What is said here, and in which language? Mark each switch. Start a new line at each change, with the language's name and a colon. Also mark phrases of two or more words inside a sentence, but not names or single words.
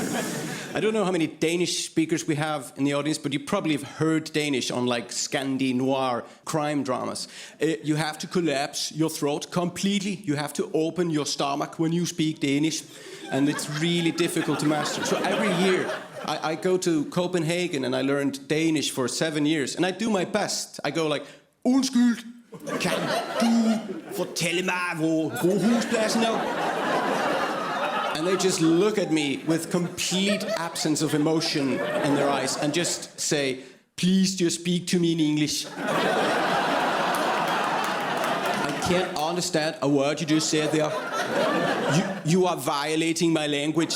English: I don't know how many Danish speakers we have in the audience, but you probably have heard Danish on, like, Scandi noir crime dramas. You have to collapse your throat completely. You have to open your stomach when you speak Danish, and it's really difficult to master. So every year, I go to Copenhagen and I learned Danish for 7 years, and I do my best. I go like,
Danish: undskyld, kan du fortælle mig, hvor Rådhuspladsen er?
English: And they just look at me with complete absence of emotion in their eyes and just say, please just speak to me in English. I can't understand a word you just said there. You are violating my language.